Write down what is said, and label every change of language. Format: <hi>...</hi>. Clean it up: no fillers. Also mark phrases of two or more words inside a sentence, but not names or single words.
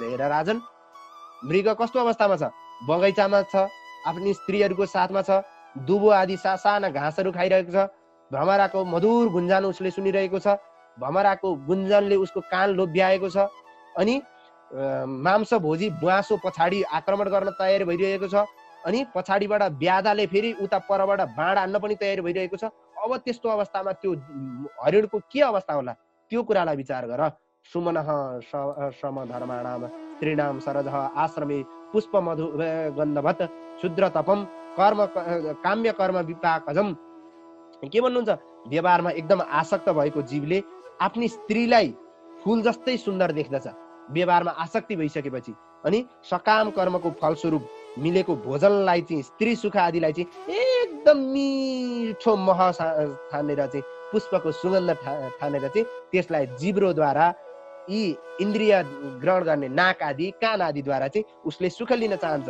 <ne>हेर राजन, मृग कस्तो अवस्थामा छ? बगैँचामा छ, आफ्नी स्त्रीहरूको साथमा छ, दुबो आदि साना घाँसहरू खाइरहेको छ, भ्रमराको मधुर गुन्जन उसले सुनिरहेको छ, भ्रमराको गुन्जनले उसको कान लोभ्याएको छ, अनि मांस भोजी बुवासो पछाडि आक्रमण गर्न तयार भइरहेको छ, अनि पछाडिबाट ब्यादाले फेरि उता परबाट बाण हान्न पनि तयार भइरहेको छ। अब त्यस्तो अवस्थामा त्यो हरिणको के अवस्था होला त्यो कुरालाई विचार गर।</ne> <sa>सुमनः समधर्माणाम स्त्रीणाम सरजः आश्रमे पुष्प मधु गन्धवत् शुद्र तपम कर्म काम्य कर्म विपाकजम।</sa> <ne>के भन्नुहुन्छ? व्यवहारमा एकदम आसक्त भएको जीवले आफ्नी स्त्रीलाई फूल जस्तै सुन्दर देख्दछ। व्यवहारमा आसक्ति भइसकेपछि अनि सकाम कर्मको फलस्वरूप मिलेको भोजनलाई चाहिँ, स्त्री सुख आदिलाई चाहिँ एकदम मिठो मह ठानेर चाहिँ, पुष्पको सुगन्ध ठानेर चाहिँ त्यसलाई जिब्रोद्वारा यी इन्द्रिय ग्रहण गर्ने नाक आदि कान आदिद्वारा चाहिँ उसले सुख लिन चाहन्छ।</ne>